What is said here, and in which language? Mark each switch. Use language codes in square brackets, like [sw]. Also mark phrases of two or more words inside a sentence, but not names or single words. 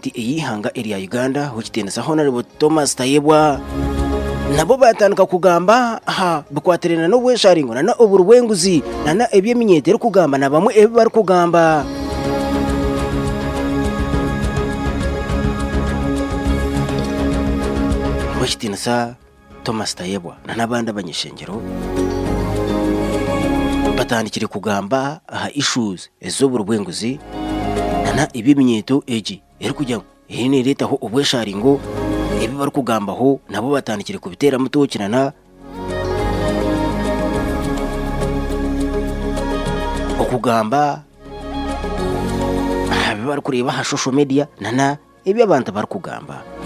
[nyn] eyihanga area Uganda hukitenesa honorable Thomas Tayebwa nabo batanduka kugamba bukwaterena no bwesharingo na oburwenguzi na ebyeminyetero kugamba na bamwe ebe bari kugamba Washitinasa Thomas Tayebwa na nabandi abanyeshengero batandikire kugamba issues ezoburwenguzi na ebyeminyetero eji eri kujya ene leta ho obwesharingo ebi bari kugambaho nabo batandikire kubitera mutokinana okugamba bari kureba ha [en] social media [nyn] nana ebi abantu bari kugamba